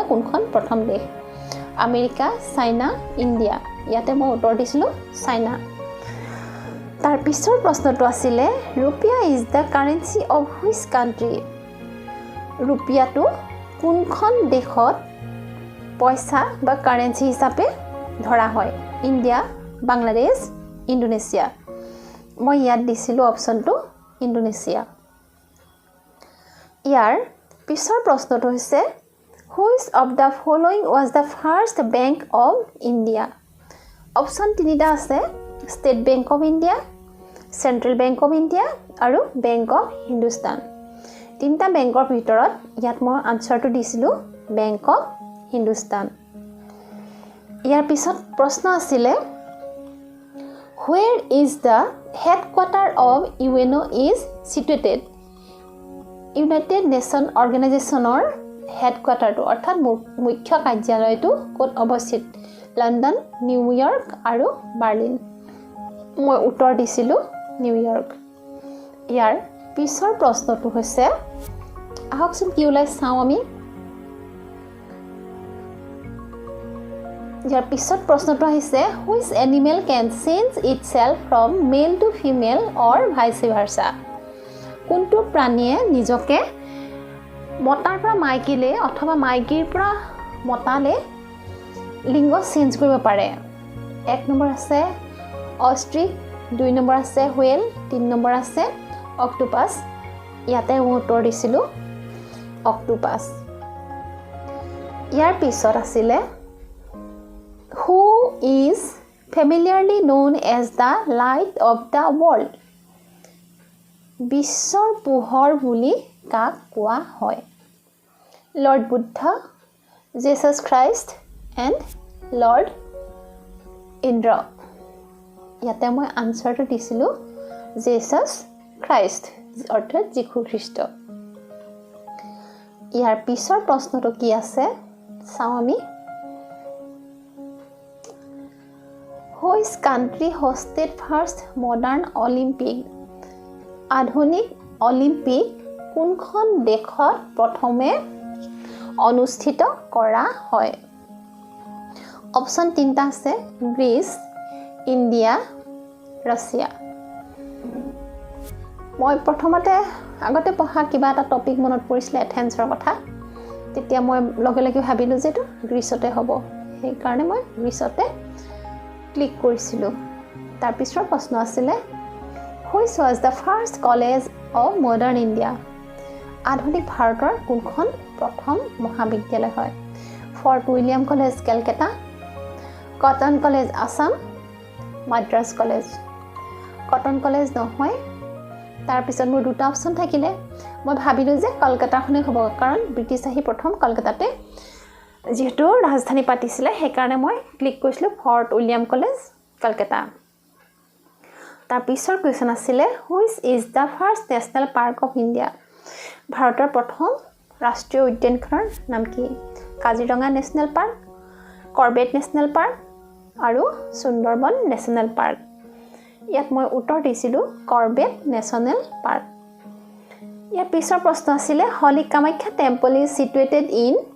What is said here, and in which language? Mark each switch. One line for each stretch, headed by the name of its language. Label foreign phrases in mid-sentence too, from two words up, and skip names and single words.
Assamese: কোনখন প্ৰথম দেশ আমেৰিকা চাইনা ইণ্ডিয়া ইয়াতে মই উত্তৰ দিছিলো চাইনা তাৰ পিছৰ প্ৰশ্নটো আছিল
English: rupiah is the currency of which country
Assamese: ৰুপিয়াটো কোনখন দেশত পইচা বা কাৰেন্সি হিচাপে ধৰা হয় ইণ্ডিয়া বাংলাদেশ ইণ্ডোনেছিয়া মই ইয়াত দিছিলো অপচনটো ইণ্ডোনেছিয়া ইয়াৰ পিছৰ প্ৰশ্নটো হৈছে
English: which of the following was the first Bank of India
Assamese: অপচন তিনিটা আছে ষ্টেট বেংক অফ ইণ্ডিয়া চেন্ট্ৰেল বেংক অফ ইণ্ডিয়া আৰু বেংক অফ হিন্দুস্তান তিনিটা বেংকৰ ভিতৰত ইয়াত মই আনসাৰটো দিছিলো বেংক অফ হিন্দুস্তান ইয়াৰ পিছত প্ৰশ্ন আছিল
English: where is the headquarter of UNO is situated
Assamese: ইউনাইটেড নেশ্যন অৰ্গেনাইজেশ্যনৰ হেডকোৱাৰ্টাৰটো অৰ্থাৎ মুখ্য কাৰ্যালয়টো ক'ত অৱস্থিত লণ্ডন নিউয়ৰ্ক আৰু বাৰ্লিন মই উত্তৰ দিছিলো নিউয়ৰ্ক ইয়াৰ পিছৰ প্ৰশ্নটো হৈছে আহকচোন কি ওলাই চাও আমি ইয়াৰ পিছত প্ৰশ্নটো আহিছে
English: which animal can change itself from male to female or vice versa
Assamese: কোনটো প্ৰাণীয়ে নিজকে মতাৰ পৰা মাইকীলে অথবা মাইকীৰ পৰা মতালে লিংগ চেঞ্জ কৰিব পাৰে 1 নম্বৰ আছে অষ্ট্ৰিচ 2 নম্বৰ আছে হুৱেল 3 নম্বৰ আছে অক্টোপাছ ইয়াতে মই উত্তৰ দিছিলোঁ অক্টোপাছ ইয়াৰ পিছত আছিলে
English: who is familiarly known as the light of the world
Assamese: বিশ্বৰ পোহৰ বুলি কাক কোৱা হয় লৰ্ড বুদ্ধ
English: Jesus Christ and Lord Indra
Assamese: ইয়াতে মই আনসাৰটো দিছিলোঁ Jesus Christ অৰ্থাৎ যীশু খ্ৰীষ্ট ইয়াৰ পিছৰ প্ৰশ্নটো কি আছে চাওঁ আমি
English: Which country hosted first modern Olympic
Assamese: আধুনিক অলিম্পিক কোনখন দেশত প্ৰথমে অনুষ্ঠিত কৰা হয় অপচন 3টা আছে গ্ৰীচ ইণ্ডিয়া ৰাছিয়া মই প্ৰথমতে আগতে পঢ়া কিবা এটা টপিক মনত পৰিছিলে এথেন্সৰ কথা তেতিয়া মই লগে লগে ভাবিলো যে এটো গ্ৰীচতে হ'ব সেই কাৰণে মই গ্ৰীচতে ক্লিক কৰিছিলোঁ তাৰ পিছৰ প্ৰশ্ন আছিল
English: which was the first college of modern India
Assamese: আধুনিক ভাৰতৰ কোনখন প্ৰথম মহাবিদ্যালয় হয় ফৰ্ট উইলিয়াম কলেজ কলকাতা কটন কলেজ আসাম মাদ্ৰাজ কলেজ কটন কলেজ নহয় তাৰ পিছত মোৰ দুটা অপচন থাকিলে মই ভাবিলো যে কলকাতাখনে হ'ব কাৰণ ব্ৰিটিছ আহি প্ৰথম কলকাতাতে যেহেতু ৰাজধানী পাতিছিলে সেই কাৰণে মই ক্লিক কৰিছিলোঁ ফৰ্ট উইলিয়াম কলেজ কলকাতা তাৰ পিছৰ কোৱেশ্চন আছিল
English: which is the first national park of India
Assamese: ভাৰতৰ প্ৰথম ৰাষ্ট্ৰীয় উদ্যানখনৰ নাম কি কাজিৰঙা নেশ্যনেল পাৰ্ক কৰবেট নেশ্যনেল পাৰ্ক আৰু সুন্দৰবন নেশ্যনেল পাৰ্ক ইয়াত মই উত্তৰ দিছিলোঁ কৰবেট নেশ্যনেল পাৰ্ক ইয়াৰ পিছৰ প্ৰশ্ন আছিল
English: holy Kamakhya temple is situated in